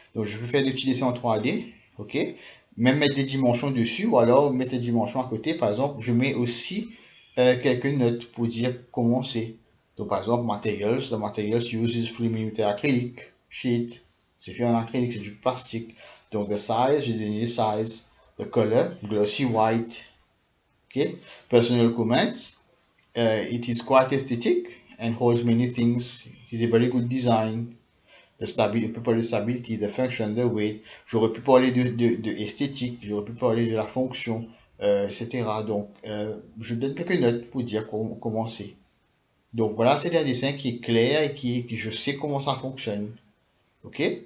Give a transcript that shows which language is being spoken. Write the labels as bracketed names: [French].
[French] Donc, je peux faire des petits dessins en 3D. Ok? Même mettre des dimensions dessus ou alors mettre des dimensions à côté. Par exemple, je mets aussi quelques notes pour dire comment c'est. Donc, par exemple, [English] materials, the materials uses 3 mm acrylic sheet. [French] C'est fait en acrylique, c'est du plastique. Donc, [English] the size, [French] j'ai donné le size. [English] The color, glossy white. OK? Personal comments, it is quite aesthetic and holds many things. It's a very good design. The stability, [French] on peut parler de [English] stability, the function, the weight. [French] J'aurais pu parler de esthétique, j'aurais pu parler de la fonction, etc. Donc, je donne quelques notes pour dire comment c'est. Donc voilà, c'est un dessin qui est clair et qui je sais comment ça fonctionne. OK?